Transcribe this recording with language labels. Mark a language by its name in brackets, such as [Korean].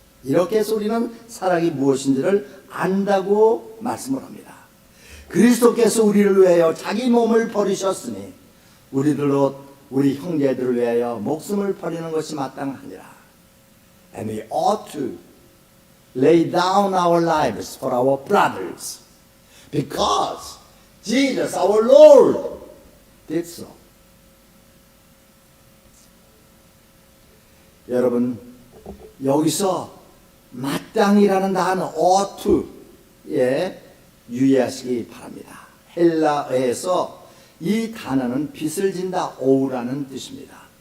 [Korean] 이렇게 해서 우리는 사랑이 무엇인지를 안다고 말씀을 합니다. 그리스도께서 우리를 위하여 자기 몸을 버리셨으니 우리 형제들을 위하여 목숨을 버리는 것이 마땅하니라. [English] And we ought to lay down our lives for our brothers because Jesus our Lord did so. [Korean] 여러분, 여기서 마땅히라는 단어 [English] ought to [Korean] 에 유의하시기 바랍니다. 헬라어에서 이 단어는 빚을 진다, ow라는 뜻입니다.